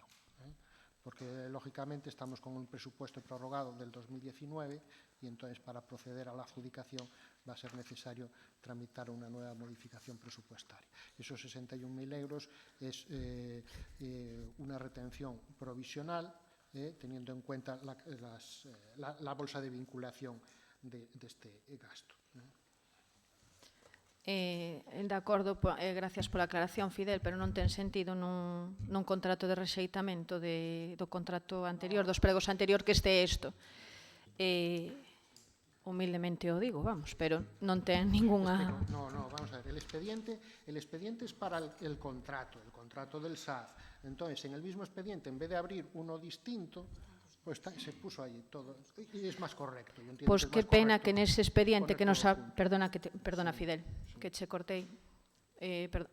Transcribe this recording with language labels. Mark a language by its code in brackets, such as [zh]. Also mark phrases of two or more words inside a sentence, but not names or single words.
[es] Porque, lógicamente, estamos con un presupuesto prorrogado del 2019 y entonces para proceder a la adjudicación va a ser necesario tramitar una nueva modificación presupuestaria. Esos 61.000 euros es una retención provisional teniendo en cuenta la bolsa de vinculación de este gasto. [gl] De acordo, gracias pola aclaración, Fidel, pero non ten sentido nun contrato de rexeitamento do contrato anterior, dos pregos anterior, que este isto. Humildemente o digo, vamos, pero non ten ninguna... [es] No, vamos a ver, el expediente es para el contrato del SAF. Entonces, en el mismo expediente, en vez de abrir uno distinto, pues se puso ahí todo, y es más correcto. [gl] Pois que pena que nese expediente que nos... Perdona, Fidel, que che cortei.